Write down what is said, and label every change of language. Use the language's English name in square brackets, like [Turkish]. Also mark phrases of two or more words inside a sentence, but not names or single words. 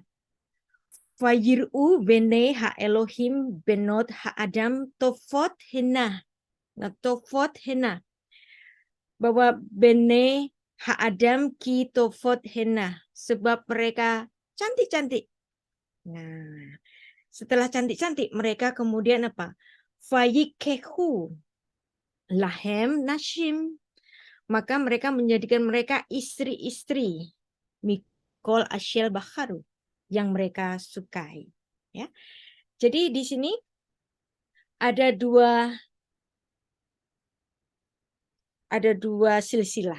[Hebrew] ויראו בני האלהים בנות האדם טבת הנה. Nah, טבת הנה. bahwa בני האדם כי טבת הנה, [Indonesian] sebab mereka cantik-cantik. Nah, setelah cantik-cantik mereka kemudian apa? [Hebrew] ויקחו להם נשים, [Indonesian] maka mereka menjadikan mereka istri-istri [Hebrew] מכל אשר בחרו [Indonesian] yang mereka sukai. Ya, jadi di sini ada dua silsilah.